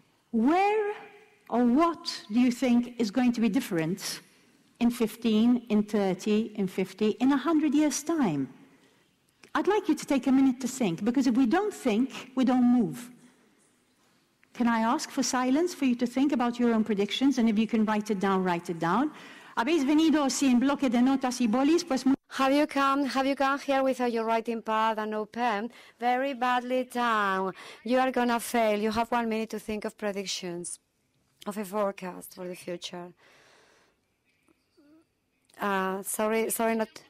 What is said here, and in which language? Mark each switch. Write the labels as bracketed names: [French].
[English] Where or what do you think is going to be different in 15, in 30, in 50, in 100 years' time? I'd like you to take a minute to think, because if we don't think, we don't move. Can I ask for silence for you to think about your own predictions? And if you can write it down, write it down. [Spanish] ¿Habéis venido sin bloque de notas y bolis? Pues [English] Have you come here without your writing pad and no pen? Very badly done. You are going to fail. You have 1 minute to think of predictions, of a forecast for the future. Sorry not...